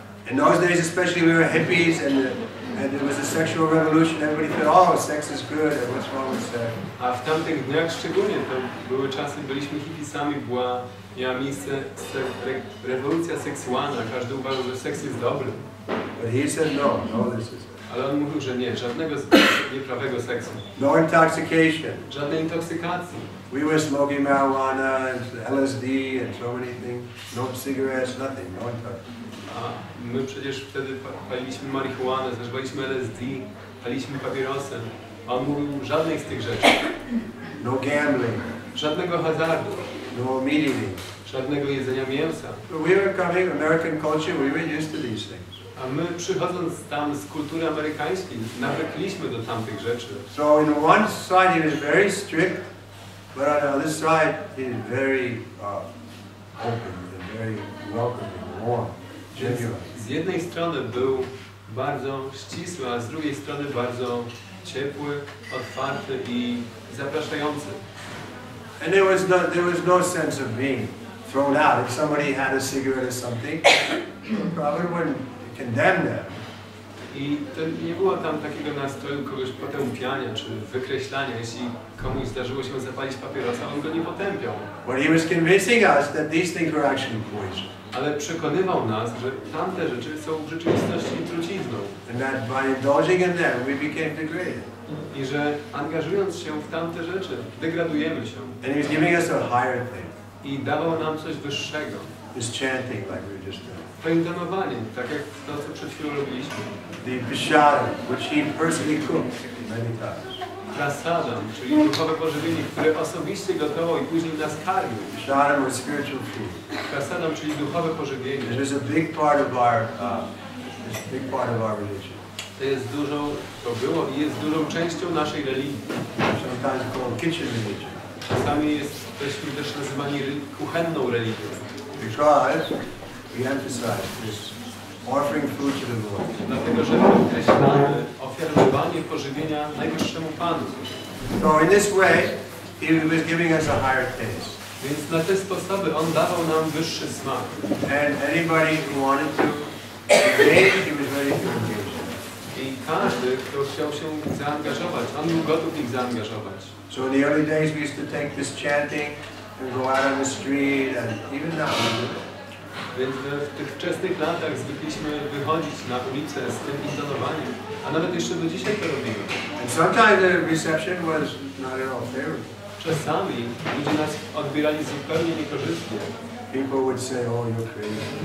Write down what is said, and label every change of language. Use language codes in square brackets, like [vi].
[en] In those days especially we were hippies and there was a sexual revolution. Everybody thought, oh, sex is good, and what's wrong with sex? [pl] A w tamtych dniach szczególnie to były czasy, byliśmy hipisami, miała miejsce rewolucja seksualna, każdy uważał, że seks jest dobry. [en] But he said no illicit. [pl] Ale on mówił, że nie, żadnego nieprawego seksu. [en] No intoxication. [pl] Żadnej intoksykacji. [en] We were smoking marijuana and LSD and so many things. No cigarettes, nothing, no intoxication. [pl] A my przecież wtedy paliliśmy marihuanę, zażywaliśmy LSD, paliliśmy papierosy. A on mówił żadnej z tych rzeczy. [en] No gambling. [pl] Żadnego hazardu. [en] No meat eating. [pl] Żadnego jedzenia mięsa. [en] So we were coming, American culture, we were used to these things. [pl] A my przychodząc tam z kultury amerykańskiej, nawykliśmy do tamtych rzeczy. [en] So on one side he was very strict, but on the other side he was very open and very welcoming, warm, genuine. [pl] Z jednej strony był bardzo ścisły, a z drugiej strony bardzo ciepły, otwarty i zapraszający. [en] And there was no sense of being thrown out. If somebody had a cigarette or something, Prabhupada wouldn't condemn them. [pl] I to nie było tam takiego nastroju kogoś potępiania czy wykreślania. Jeśli komuś zdarzyło się zapalić papierosa, on go nie potępiał. [en] But he was convincing us that these things were actually poison. [pl] Ale przekonywał nas, że tamte rzeczy są w rzeczywistości trucizną. [en] And that by indulging in them, we became degraded. [pl] I że angażując się w tamte rzeczy, degradujemy się. [en] And he was giving us a higher thing. [pl] I dawał nam coś wyższego. [en] This chanting, like we were just doing. [pl] To intonowanie, tak jak to, co przed chwilą robiliśmy. [en] The prasada, which he personally cooked many times. [pl] Prasadam, czyli duchowe pożywienie, które osobiście gotował i później nas karmił. [en] Prasadam was spiritual food. [pl] Prasadam, czyli duchowe pożywienie. [en] It was a big part of our, religion. [pl] To było i jest dużą częścią naszej religii. [en] Sometimes called kitchen religion. [pl] Czasami jesteśmy też nazywani kuchenną religią. [en] Because we emphasize this offering food to the Lord. [pl] Dlatego, że podkreślamy ofiarowanie pożywienia Najwyższemu Panu. [en] So in this way, he was giving us a higher taste. [pl] Więc na te sposoby On dawał nam wyższy smak. [en] And anybody who wanted to engage, he was ready to engage. [pl] I każdy, kto chciał się zaangażować, On był gotów ich zaangażować. [en] So in the early days we used to take this chanting and go out on the street, and even now we do it. [pl] Więc w tych wczesnych latach zwykliśmy wychodzić na ulicę z tym intonowaniem, a nawet jeszcze do dzisiaj to robimy. [en] And sometimes the reception was not at all favorable. [pl] Czasami ludzie nas odbierali zupełnie niekorzystnie. [en] People would say, "Oh, you're crazy."